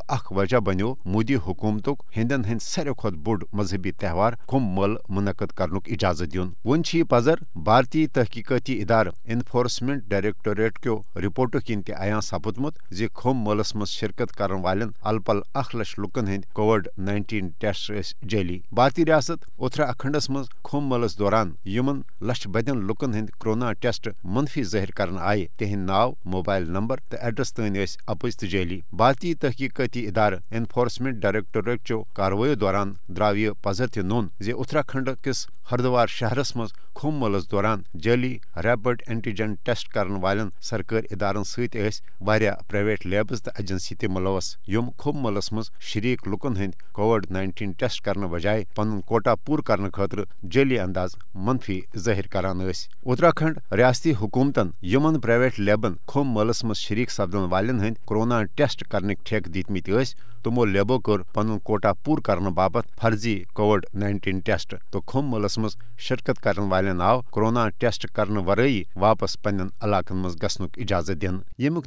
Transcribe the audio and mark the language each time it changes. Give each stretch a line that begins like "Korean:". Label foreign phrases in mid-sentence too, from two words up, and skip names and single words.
Kashmiri: اخ وجہ بنیو مودی حکومتک ہندین ہند ساروی کھت بوڑ مذہبی تہوار کھمب مل منعقد کرنک اجازت دین ون یہ پزر بھارتی تحقیقاتی ادارہ انفورسمنٹ ڈائریکٹوریٹ کیو رپورٹو کن تہ عیاں سپدمت زی کھمب ملس مز شرکت کرن والن الپل 1 لچھ لکن ہند کووڈ-19 ٹیسٹ جعلی بھارتی ریاست اتراکھنڈس مز کھمب ملس دوران یمن لچھ بدین لکن ہند کورونا ٹیسٹ منفی ظاہر کرن آئے تہند ناو
English: mobile number
Kashmiri: تو ایڈریس تین اپز تو جعلی بھارتی تحقیقاتی ادارہ انفورسمنٹ ڈائریکٹوریٹ چو کاروائیو دوران درو یہ پزر تہ نون زی اتراکھنڈ کس ہردوار شہرس مز کھمب ملس دوران جعلی
English: rapid antigen test
Kashmiri: کرن والن سرکاری ادارن ست واریاہ
English: private labs
Kashmiri: تو ایجنسی تہ ملوث یم کھمب ملس مز شریک لکن ہند کووڈ-19 ٹیسٹ کرنے بجائے پن کوٹا پور کرنے خاطر جعلی انداز منفی ظاہر کران اتراکھنڈ ریاستی حکومتن یمن
English: private labs
Kashmiri: کھمب ملس مز شریک سپدن والن ہند کورونا ٹیسٹ کرنک ٹھیکہ دتمت تمو لیبو کر پن کوٹا پور کرنے باپت فرضی کووڈ-19 ٹیسٹ تو کھمب ملس مز شرکت کرن والن آو کورونا ٹیسٹ کرنے ورائی واپس پنن علاقن مز گھنک اجازت دن یمیک